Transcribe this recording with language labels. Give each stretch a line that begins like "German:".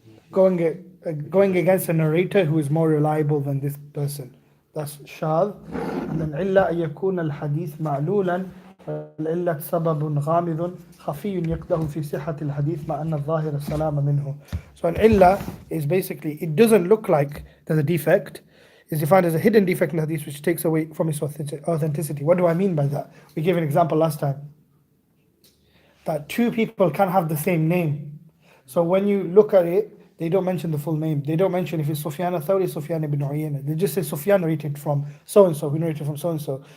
English: Going against a narrator who is more reliable than this person. That's شاذ. And then
Arabic: إلا أن يكون الحديث معلولا فالعلة سبب غامض خفي يقده في صحة الحديث مع أن الظاهر السلام منه.
English: So an illa is basically, it doesn't look like there's a defect. It's defined as a hidden defect in the hadith which takes away from its authenticity. What do I mean by that? We gave an example last time. That two people can have the same name. So when you look at it, they don't mention the full name. They don't mention if it's Sufyan al-Thawri, Sufyan ibn Uyayna. They just say Sufyan narrated from so-and-so, who narrated from so-and-so.